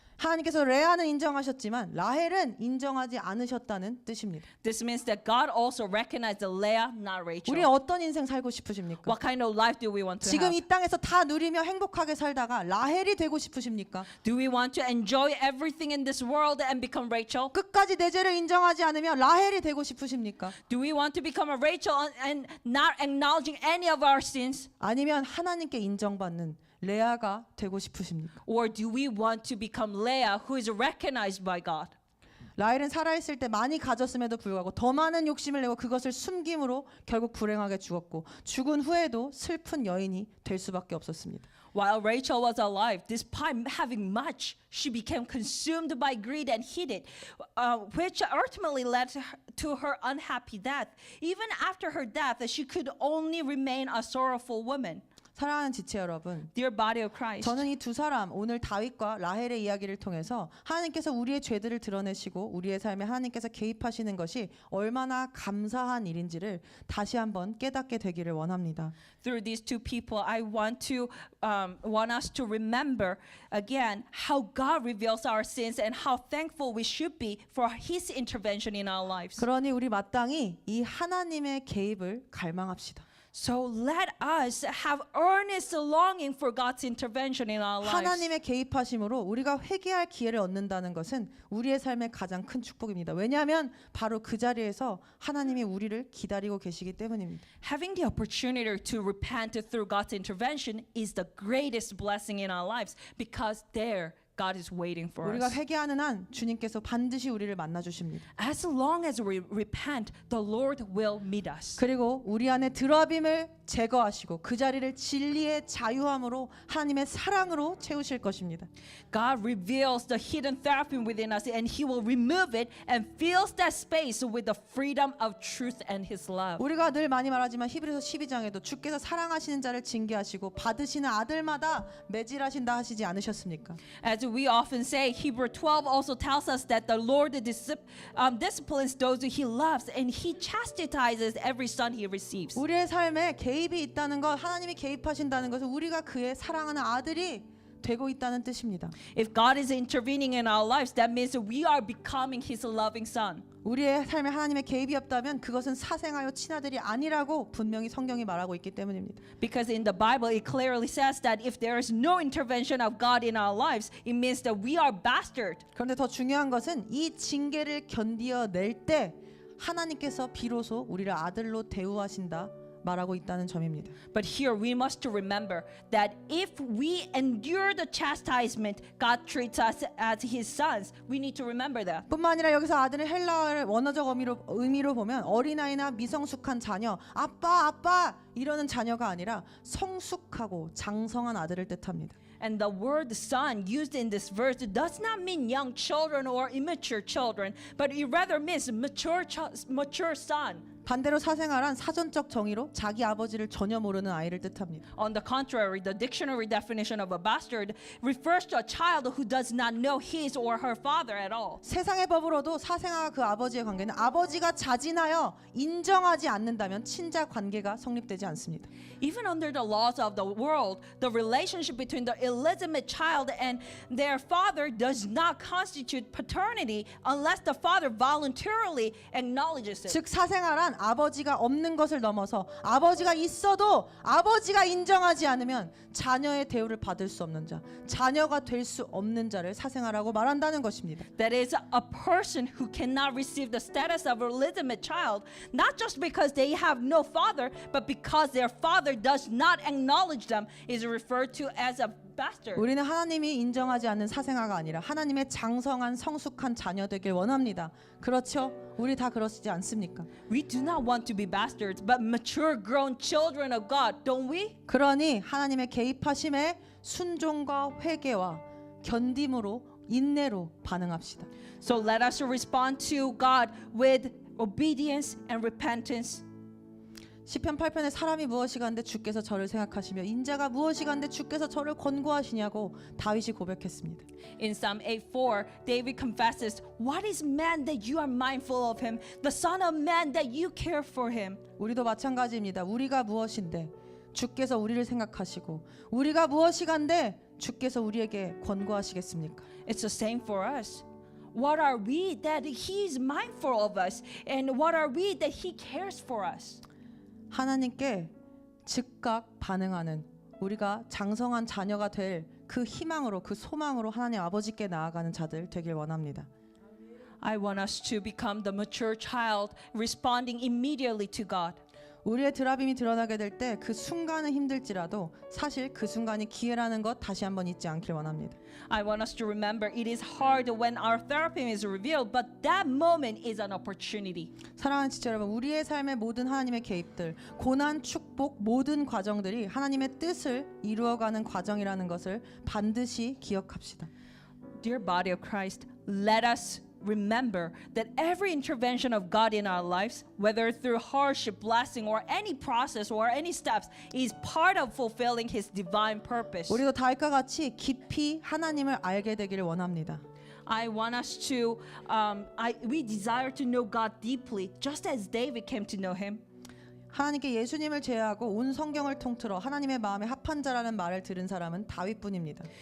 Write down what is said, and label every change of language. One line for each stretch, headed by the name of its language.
Korean: 하나님께서 레아는 인정하셨지만 라헬은 인정하지 않으셨다는 뜻입니다.
English: This means that God also recognized Leah, not Rachel.
Korean: 우리 어떤 인생 살고 싶으십니까?
English: What kind of life do we want to
Korean: 지금
English: have?
Korean: 이 땅에서 다 누리며 행복하게 살다가 라헬이 되고 싶으십니까?
English: Do we want to enjoy everything in this world and become Rachel?
Korean: 끝까지 내 죄를 인정하지 않으며 라헬이 되고 싶으십니까?
English: Do we want to become a Rachel and not acknowledging any of our sins?
Korean: 아니면 하나님께 인정받는 레아가 되고 싶으십니까?
English: Or do we want to become Leah, who is recognized by God?
Korean: 라헬은 살아있을 때 많이 가졌음에도 불구하고 더 많은 욕심을 내고 그것을 숨김으로 결국 불행하게 죽었고 죽은 후에도 슬픈 여인이 될 수밖에 없었습니다.
English: While Rachel was alive, despite having much, she became consumed by greed and hid it, which ultimately led to her unhappy death. Even after her death, she could only remain a sorrowful woman.
Korean: 사랑하는 지체 여러분,
English: Dear body of Christ,
Korean: 저는 이 두 사람 오늘 다윗과 라헬의 이야기를 통해서 하나님께서 우리의 죄들을 드러내시고 우리의 삶에 하나님께서 개입하시는 것이 얼마나 감사한 일인지를 다시 한번 깨닫게 되기를 원합니다.
English: through these two people, I want us to remember again how God reveals our sins and how thankful we should be for His intervention in our lives.
Korean: 그러니 우리 마땅히 이 하나님의 개입을 갈망합시다.
English: So let us have earnest longing for God's intervention in our lives.
Korean: 하나님의 개입하심으로 우리가 회개할 기회를 얻는다는 것은 우리의 삶의 가장 큰 축복입니다. 왜냐하면 바로 그 자리에서 하나님이 우리를 기다리고 계시기 때문입니다.
English: Having the opportunity to repent through God's intervention is the greatest blessing in our lives because there God is waiting for
Korean: 우리가
English: us.
Korean: 회개하는 한 주님께서 반드시 우리를 만나 주십니다.
English: As long as we repent, the Lord will meet us.
Korean: 그리고 우리 안에 드라빔을 제거하시고 그 자리를 진리의 자유함으로 하나님의 사랑으로 채우실 것입니다.
English: God reveals the hidden teraphim within us and He will remove it and fills that space with the freedom of truth and His love.
Korean: 우리가 늘 많이 말하지만 히브리서 12장에도 주께서 사랑하시는 자를 징계하시고 받으시는 아들마다 매질하신다 하시지 않으셨습니까?
English: As we often say, Hebrew 12 also tells us that the Lord disciplines those who He loves and He chastises every son He receives.
Korean: 우리의 삶에 개입이 있다는 것, 하나님이 개입하신다는 것은 우리가 그의 사랑하는 아들이 되고 있다는 뜻입니다.
English: If God is intervening in our lives, that means that we are becoming His loving Son.
Korean: 우리의 삶에 하나님의 개입이 없다면 그것은 사생아요 친아들이 아니라고 분명히 성경이 말하고 있기 때문입니다.
English: Because in the Bible, it clearly says that if there is no intervention of God in our lives, it means that we are bastard.
Korean: 그런데 더 중요한 것은 이 징계를 견디어낼 때 하나님께서 비로소 우리를 아들로 대우하신다 말하고 있다는 점입니다.
English: But here we must remember that if we endure the chastisement, God treats us as His sons. We need to remember that.
Korean: 뿐만 아니라 여기서 아들은 헬라어의 원어적 의미로 보면 어린아이나 미성숙한 자녀, 아빠 이러는 자녀가 아니라 성숙하고 장성한 아들을 뜻합니다.
English: And the word son used in this verse does not mean young children or immature children, but it rather means mature son.
Korean: 반대로 사생아란 사전적 정의로 자기 아버지를 전혀 모르는 아이를 뜻합니다.
English: On the contrary, the dictionary definition of a bastard refers to a child who does not know his or her father at all.
Korean: 세상의 법으로도 사생아와 그 아버지의 관계는 아버지가 자진하여 인정하지 않는다면 친자 관계가 성립되지 않습니다.
English: Even under the laws of the world, the relationship between the illegitimate child and their father does not constitute paternity unless the father voluntarily acknowledges it.
Korean: 즉 사생아란 아버지가 없는 것을 넘어서 아버지가 있어도 아버지가 인정하지 않으면 자녀의 대우를 받을 수 없는 자, 자녀가 될 수 없는 자를 사생아라고 말한다는 것입니다.
English: That is a person who cannot receive the status of a legitimate child, not just because they have no father, but because their father does not acknowledge them, is referred to as a bastard.
Korean: 우리는 하나님이 인정하지 않는 사생아가 아니라 하나님의 장성한 성숙한 자녀 되길 원합니다. 그렇죠? 우리 다 그러시지 않습니까?
English: We do not want to be bastards, but mature grown children of God, don't we?
Korean: 그러니 하나님의 개입하심에 순종과 회개와 견딤으로 인내로 반응합시다.
English: So let us respond to God with obedience and repentance.
Korean: 시편 8편에 사람이 무엇이간데 주께서 저를 생각하시며 인자가 무엇이간데 주께서 저를 권고하시냐고 다윗이 고백했습니다.
English: In Psalm 8:4, David confesses, "What is man that you are mindful of him, the son of man that you care for him?"
Korean: 우리도 마찬가지입니다. 우리가 무엇인데 주께서 우리를 생각하시고 우리가 무엇이간데 주께서 우리에게 권고하시겠습니까?
English: It's the same for us. What are we that he is mindful of us, and what are we that he cares for us?
Korean: 하나님께 즉각 반응하는 우리가 장성한 자녀가 될 그 희망으로 그 소망으로 하나님 아버지께 나아가는 자들 되길 원합니다.
English: I want us to become the mature child, responding immediately to God.
Korean: 우리의 드라빔이 드러나게 될 때 그 순간은 힘들지라도 사실 그 순간이 기회라는 것 다시 한번 잊지 않길 원합니다.
English: I want us to remember it is hard when our therapy is revealed, but that moment is an opportunity.
Korean: 사랑하는 지체 여러분, 우리의 삶의 모든 하나님의 개입들, 고난, 축복, 모든 과정들이 하나님의 뜻을 이루어가는 과정이라는 것을 반드시 기억합시다.
English: Dear body of Christ, let us remember that every intervention of God in our lives, whether through hardship, blessing, or any process or any steps, is part of fulfilling His divine purpose.
Korean: 우리도 다윗과 같이 깊이 하나님을 알게 되기를 원합니다.
English: I want us to, we desire to know God deeply, just as David came to know Him.
Korean: 하나님께 예수님을 제외하고 온 성경을 통틀어 하나님의 마음에 합한 자라는 말을 들은 사람은 다윗뿐입니다.